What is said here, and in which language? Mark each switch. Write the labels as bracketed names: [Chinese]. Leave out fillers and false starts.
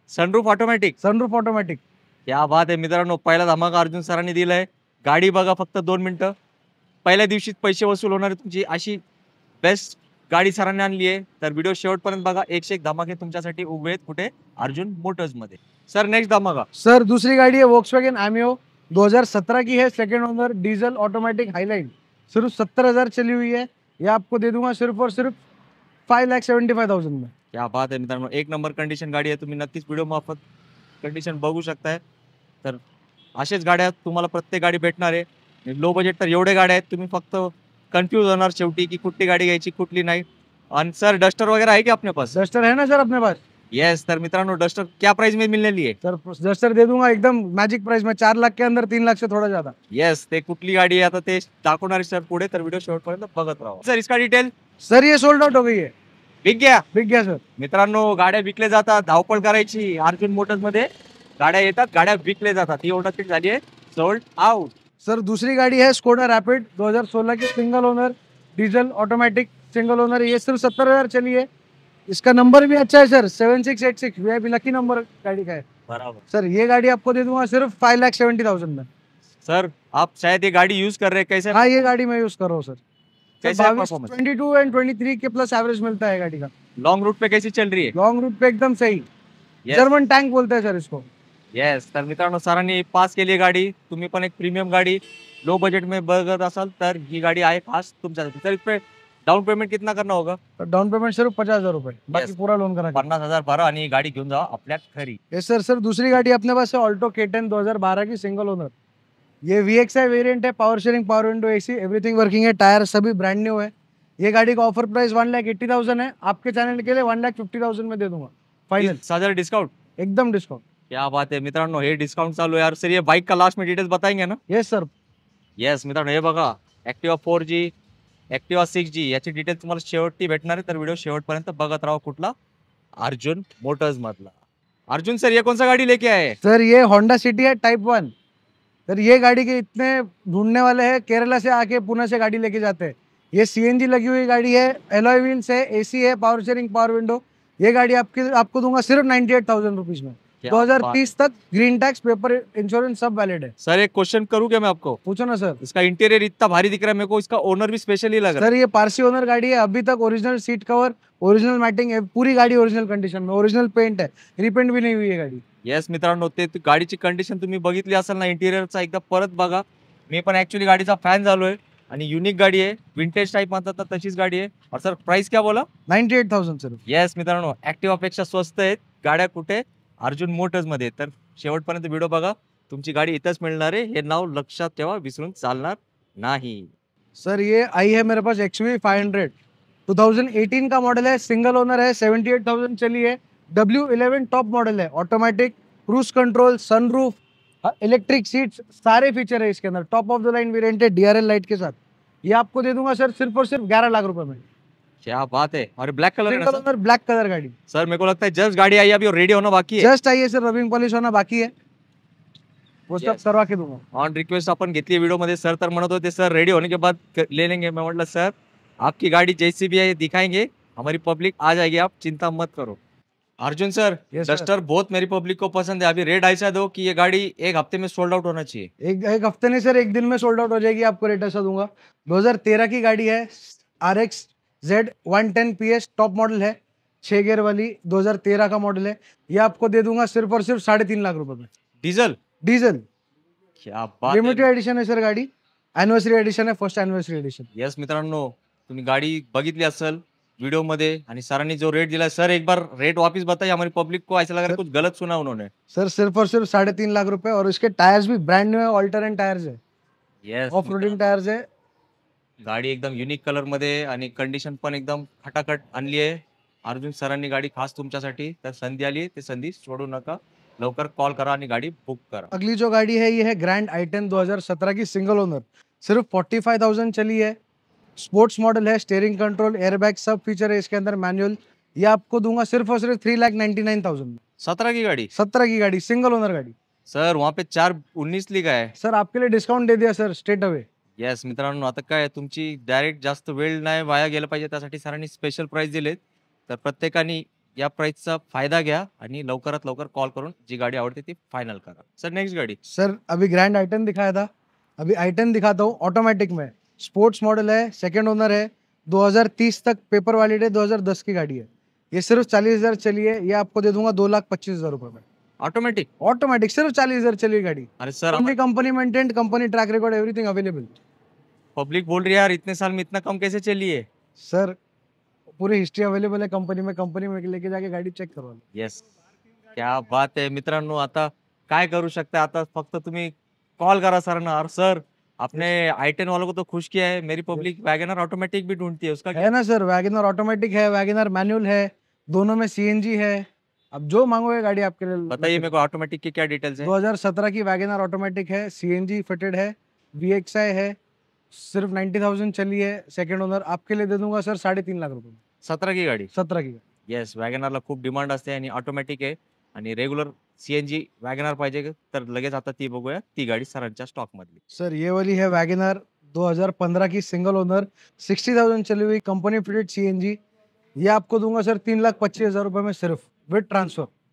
[English] Sunroof automatic. [Marathi] क्या बात आहे मित्रांनो, पहिला धमाका अर्जुन सरांनी दिलाय। गाडी बघा, फक्त 2 मिनिटं, पहिल्या दिवशीच पैसे वसूल होणार तुमची, अशी बेस्ट गाडी सरांनी आणली आहे। तर व्हिडिओ शेवटपर्यंत बघा, एकशे एक धमाके तुमच्यासाठी उभे आहेत कुठे? अर्जुन मोटर्स मध्ये। सर नेक्स्ट धमाका। [Hindi] सर दूसरी गाड़ी है वोक्सवैगन एमियो, 2017 की है, second owner, diesel automatic highline, सिर्फ 70,000 चली हुई है। ये आपको दे दूंगा सिर्फ और सिर्फ 5,75,000 में। [Marathi] क्या बात आहे मित्रांनो, एक नंबर कंडिशन गाडी आहे। तुम्ही नक्कीच व्हिडिओ मार्फत कंडिशन बघू शकताय। तर असेच गाड्या तुम्हाला प्रत्येक गाडी भेटणार आहे। लो बजेट तर एवढे गाड्या आहेत, तुम्ही फक्त कन्फ्यूज होणार शेवटी की कुठली गाडी घ्यायची कुठली नाही। आणि [Hindi] सर डस्टर वगैरह है क्या अपने पास? डस्टर है ना सर अपने पास, यस, [Marathi] तर मित्रांनो [Hindi] डस्टर क्या प्राइस में मिलने लिए? सर डस्टर दे दूंगा एकदम मैजिक प्राइस में, 4 लाख के अंदर, 3 लाख से थोड़ा ज्यादा. [Marathi] येस, ते कुठली गाडी आहे आता ते दाखवणार सर पुढे, तर व्हिडिओ शेवटपर्यंत बघत राहा. [Hindi] सर इसका डिटेल सर ये सोल्ड आउट हो गई है. बिक गया. बिक गया सर. [Marathi] मित्रांनो गाड्या विकल्या जातात, धावपळ करायची. अर्जुन मोटर्स मध्ये गाड्या येतात, गाड्या विकल्या जातात. ही ऑर्डर झाली आहे, सोल्ड आउट. [Hindi] सर दूसरी गाड़ी है स्कोडा रैपिड 2016 की, single owner, diesel automatic single owner. ये सिर्फ 70,000 चली है. इसका नंबर भी अच्छा है सर, 7686 VIP लकी नंबर गाड़ी का है. बराबर. सर ये गाड़ी आपको दे दूंगा सिर्फ 5,70,000 में. सर आप शायद ये गाड़ी यूज कर रहे हैं, कैसे? हाँ ये गाड़ी मैं यूज कर रहा हूँ सर. कैसा है 22, [English] performance? [Hindi] 22 एंड 23 के प्लस एवरेज मिलता है गाड़ी का. लॉन्ग रूट पे कैसी चल रही है? लॉन्ग रूट पे एकदम सही. [English] Yes. [Hindi] जर्मन टैंक बोलते हैं सर इसको. [Marathi] येस, तर मित्रांनो सरांनी पास केली आहे गाडी. तुम्ही पण एक प्रीमियम गाडी लो बजेट में बघत असाल तर ही गाडी आहे खास तुमच्यासाठी. [Hindi] सर इस पे डाउन पेमेंट कितना करना होगा? तो डाउन पेमेंट सिर्फ 50,000 रुपए, बाकी [English] Yes. [Hindi] पूरा लोन करा. [Marathi] 50,000 भरा आणि ही गाडी घेऊन जा आपल्या घरी. [Hindi] ये सर दूसरी गाड़ी अपने पास है ऑल्टो K10 2012 की, सिंगल ओनर. ये VXI वेरिएंट है, power sharing, power window, AC everything working है. टायर सभी ब्रांड न्यू है. ये गाड़ी का ऑफर प्राइस 1,80,000 है. आपके चैनल के लिए 1,50,000 में दे दूंगा फाइनल, 30,000 डिस्काउंट. एकदम डिस्काउंट. [Marathi] क्या बात आहे मित्रांनो, हे डिस्काउंट चालू आहे यार. [Hindi] सर ये बाइक का लास्ट में डिटेल्स बताएंगे ना? [English] Yes sir. [Marathi] येस मित्रांनो, हे बघा ऍक्टिवा 4G, ऍक्टिवा 6G याची डिटेल तुम्हाला शेवटी भेटणार आहे, तर व्हिडिओ शेवटपर्यंत बघत राहा. कुठला? अर्जुन मोटर्स मधला. [Hindi] अर्जुन सर ये कौन सा गाड़ी लेके आए? सर ये होंडा सिटी है टाइप 1. सर ये गाड़ी के इतने ढूंढने वाले हैं, केरला से आके पुणे से गाड़ी लेके जाते हैं. ये CNG लगी हुई गाड़ी है, एलॉय व्हील्स है, AC है, पावर शेयरिंग, पावर विंडो. ये गाड़ी आपको दूंगा सिर्फ 98,000 रुपीज में. क्या 2030 तक ग्रीन टैक्स, पेपर, इंश्योरेंस सब वैलिड है. सर एक क्वेश्चन करूँ क्या मैं आपको? पूछो ना सर. इसका इंटीरियर इतना भारी दिख रहा है मेरे को, इसका ओनर भी स्पेशली लग रहा सर ये पारसी ओनर गाड़ी है. अभी तक original seat cover, original matting है, पूरी गाड़ी ओरिजिनल कंडीशन में, ओरिजिनल पेंट है, रिपेंट भी नहीं हुई है गाड़ी. है. [Marathi] येस मित्रांनो, ते गाडीची कंडिशन तुम्ही बघितली असेल ना, इंटिरियरचा एकदा परत बघा. मी पण ऍक्च्युअली गाडीचा फॅन झालोय आणि युनिक गाडी आहे, विंटेज टाइप म्हणतात तर तशीच गाडी आहे. [Hindi] और सर प्राइस क्या बोला? 98,000 सर. [Marathi] येस मित्रांनो, ऍक्टिवा पेक्षा स्वस्त आहेत गाड्या कुठे? अर्जुन मोटर्स मध्ये. तर शेवटपर्यंत व्हिडिओ बघा, तुमची गाडी इथंच मिळणार आहे. हे नाव लक्षात ठेवा, विसरून चालणार नाही. [Hindi] सर ये आई है मेरे पास XUV 500 2018 का मॉडल है, सिंगल ओनर है, 78,000 चली है. W11 टॉप मॉडल है, automatic, cruise control, sunroof, electric seats, सारे फीचर है इसके अंदर. Top of the line variant है, DRL लाइट के साथ. ये आपको दे दूंगा सर सिर्फ और सिर्फ 11 लाख रुपए में. क्या बात है. और ब्लैक कलर है ना single sir? Owner black colour गाड़ी. सर मेरे को लगता है जस्ट गाड़ी आई है, अभी और रेडी होना बाकी है. जस्ट आई है सर, रबिंग पॉलिश होना बाकी है, वो सब [English] Yes. [Hindi] करवा के दूंगा. [Marathi] ऑन रिक्वेस्ट अपन घेतली व्हिडिओ मध्ये. सर तर म्हणत होते [Hindi] सर रेडी होने के बाद ले लेंगे. मैं म्हटलं सर आपकी गाड़ी जैसी भी है दिखाएंगे, हमारी पब्लिक आ जाएगी, आप चिंता मत करो. Arjun sir, [English] Yes, sir. [Hindi] Duster बहुत मेरी पब्लिक को पसंद है. अभी रेट ऐसा दो कि ये गाड़ी एक हफ्ते में सोल्ड आउट होना चाहिए. एक हफ्ते नहीं सर, एक दिन में सोल्ड आउट हो जाएगी. आपको रेट ऐसा दूंगा. 2013 की गाड़ी है, RX Z 110 PS top model है, 6 गियर वाली, 2013 का मॉडल है. ये आपको दे दूंगा सिर्फ और सिर्फ 3.5 लाख रुपए में. डीजल. डीजल क्या बात लिमिटेड है. एडिशन है सर गाड़ी. एनिवर्सरी एडिशन है, फर्स्ट एनिवर्सरी एडिशन. [Marathi] येस मित्रांनो, तुम्ही गाडी बघितली असेल वीडियो मध्ये आणि सरांनी जो रेट दिला. [Hindi] सर एक बार रेट वापस बताइए, हमारी पब्लिक को ऐसा लग रहा है कुछ गलत सुना उन्होंने. सर सिर्फ और सिर्फ 3.5 लाख रुपए, और इसके टायर्स भी ब्रांड न्यू है, ऑल्टरनेट टायर्स है, [English] yes [Hindi] ऑफ रोडिंग टायर्स है. [Marathi] गाडी एकदम युनिक कलर मध्ये आणि कंडिशन पण एकदम खटाखट आणली आहे. अर्जुन सरांनी गाडी खास तुमच्यासाठी. तर संधी आली, ते संधी सोडू नका. लवकर कॉल करा आणि गाडी बुक करा. [Hindi] अगली जो गाड़ी है ये है ग्रैंड i10 2017 की, सिंगल ओनर, सिर्फ 45,000 चली है. स्पोर्ट्स मॉडल है, स्टीयरिंग कंट्रोल, एयरबैग सब फीचर है इसके अंदर, मैनुअल. ये आपको दूंगा सिर्फ और सिर्फ 3,99,000 में. 17 की गाड़ी. 17 की गाड़ी, सिंगल ओनर गाड़ी. सर वहाँ पे 419 लिखा है. सर आपके लिए डिस्काउंट दे दिया सर, स्ट्रेट अवे. [Marathi] येस मित्रांनो, आता काय तुमची डायरेक्ट जास्त वेळ नाही वाया गेला पाहिजे, त्यासाठी सरांनी स्पेशल प्राइस दिलेत. तर प्रत्येकाने या प्राइसचा फायदा घ्या आणि लवकरात लवकर कॉल करून जी गाडी आवडते ती फायनल करा. [Hindi] सर नेक्स्ट गाड़ी. सर अभी ग्रैंड i10 दिखाया था, अभी i10 दिखाता हूँ. ऑटोमेटिक में, स्पोर्ट्स मॉडल है, सेकंड ओनर है, 2030 तक पेपर वैलिड है, 2010 की गाड़ी है. ये सिर्फ 40,000 चली है. ये आपको दे दूंगा 2,25,000 रुपए में. ऑटोमेटिक. ऑटोमेटिक सिर्फ 40,000 चली गाड़ी. अरे sir company company maintain, company track record, everything available. Public बोल रही है यार इतने साल में इतना कम कैसे चली है. सर पूरी हिस्ट्री अवेलेबल है कंपनी में लेके जाके गाड़ी चेक करवा लो. [Marathi] येस, क्या बात आहे मित्रांनो. आता काय करू शकता, आता फक्त तुम्ही कॉल करा सरांना. [Hindi] और सर आपने i10 वालों को तो खुश किया है. मेरी पब्लिक वैगनर ऑटोमेटिक भी ढूंढती है, उसका क्या? है ना सर, वैगनर ऑटोमेटिक है, वैगनर मैनुअल है, दोनों में CNG है. अब जो मांगोगे गाड़ी आपके लिए बताइए मेरे को ऑटोमेटिक की क्या डिटेल्स है। 2017 की वैगनआर ऑटोमेटिक है, सीएनजी फिटेड है, वीएक्सआई है, सिर्फ 90,000 चली है, सेकंड ओनर। आपके लिए दे दूंगा सर 3.5 लाख रुपए में। 17 की गाडी 17 की। [Marathi] येस, वॅगनारला खूप डिमांड असते आणि ऑटोमॅटिक आहे आणि रेग्युलर सीएनजी वॅगनार पाहिजे तर लगेच आता ती बघूया, ती गाडी सरांच्या स्टॉक मधली। [Hindi] सर ये वाली है वैगनआर 2015 की, सिंगल ओनर, 60,000 चली हुई, कंपनी फिटेड सीएनजी। ये आपको दूंगा सर 3,25,000 रुपए में सिर्फ, विद ट्रांसफर।